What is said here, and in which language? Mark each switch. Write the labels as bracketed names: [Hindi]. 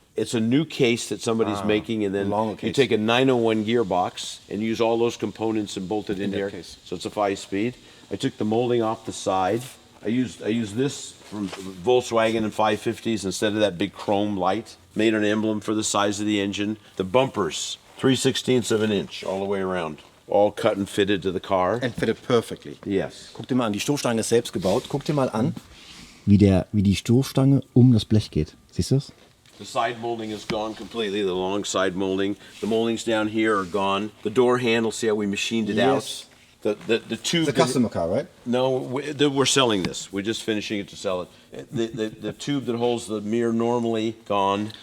[English] It's a new case that somebody's making, and then you take a 901 gearbox and use all those components and bolt it in there. Case. So it's a 5-speed. I took the molding off the side. I used this from Volkswagen and 550s instead of that big chrome light. Made an emblem for the size of the engine. The bumpers, 3/16 of an inch all the way around. All cut and fitted to the car. And fitted perfectly. Yes. [German] Guck dir mal an, die Stoßstange ist selbst gebaut. Guck dir mal an, wie die Stoßstange das Blech geht. Siehst du das? [English] The side molding is gone completely, the long side molding. The moldings down here are gone. The door handle, see how we machined it out? The tube. It's a customer car, right? No, we're selling this. We're just finishing it to sell it. The tube that holds the mirror normally gone.